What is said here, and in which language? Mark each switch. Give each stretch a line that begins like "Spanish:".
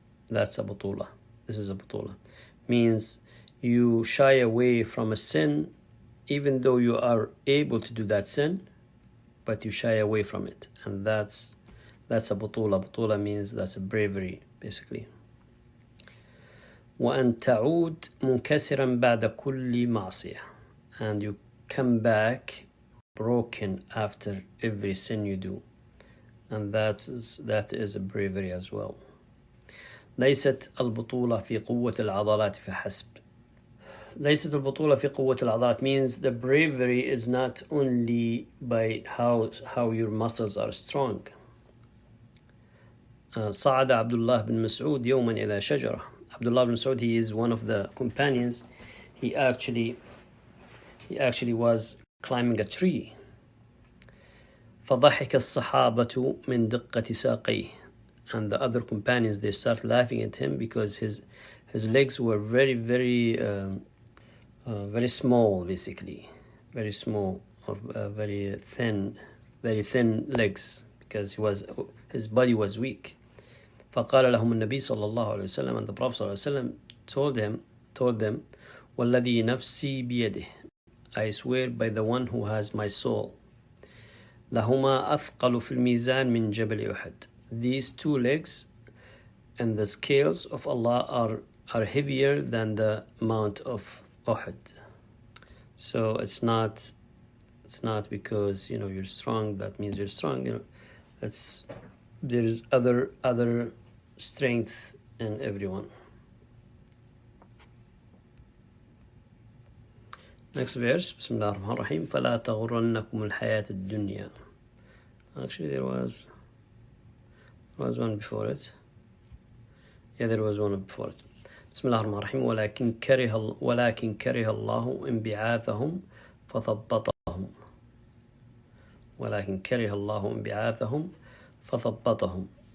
English: That's a بطولة. This is a بطولة. Means you shy away from a sin even though you are able to do that sin, but you shy away from it. And that's a بطولة. بطولة means that's a bravery, basically.
Arabic: وأن تعود منكسرا بعد كل معصية.
English: And you come back broken after every sin you do. And that is a bravery as well.
Arabic: ليست البطولة في قوة العضلات فحسب. ليست البطولة في قوة العضلات
English: means the bravery is not only by how your muscles are strong.
Arabic: صعد عبد الله بن مسعود يوما إلى شجرة.
English: Abdullah ibn Mas'ud, he is one of the companions. He actually was climbing a tree.
Arabic: فضحك الصحابة من دقة ساقيه.
English: And the other companions, they start laughing at him because his legs were very, very, very small, basically. Very small, or very thin legs, because his body was weak.
Arabic: فقال لهم النبي صلى الله عليه وسلم,
English: and the Prophet
Arabic: صلى الله عليه وسلم
English: told them,
Arabic: والذي نفسي بيده,
English: I swear by the one who has my soul,
Arabic: لهما أثقل في الميزان من جبل أحد.
English: These two legs and the scales of Allah are heavier than the mount of Uhud. So it's not because you're strong that means you're strong. There is other strength in everyone. Next verse.
Arabic: بسم الله الرحمن الرحيم. فلا تغرنكم الحياة الدنيا.
English: Actually, there was one before it. Yeah, there was one before it.
Arabic: بسم الله الرحمن الرحيم. ولكن كره الله انبعاثهم فثبطهم. ولكن كره الله انبعاثهم فثبطهم.